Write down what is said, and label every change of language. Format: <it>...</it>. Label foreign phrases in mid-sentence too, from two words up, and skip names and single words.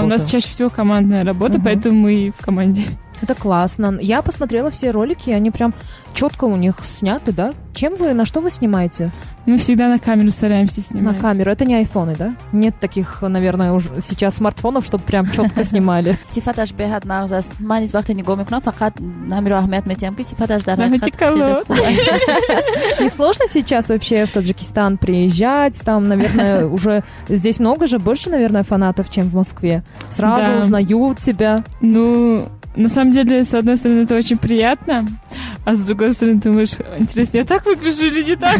<ru>Да, у нас чаще всего командная работа, поэтому мы и в команде. Это классно. Я посмотрела все ролики, они прям четко у них сняты, да? На что вы снимаете? Мы всегда на камеру стараемся снимать. На камеру. Это не айфоны, да? Нет таких, наверное, уже сейчас смартфонов, чтобы прям четко снимали.</ru> <tg>صفتش بهت نغز است. من از وقتی نگاه میکنم فقط همین رو اهمیت میدم که صفتش در</tg> <ru>Не сложно сейчас вообще в Таджикистан приезжать? Там, наверное, уже здесь много же, больше, наверное, фанатов, чем в Москве. Сразу узнают тебя. На самом деле, с одной стороны, это очень приятно, а с другой стороны, думаешь, интересно, я так выгляжу или не так?</ru>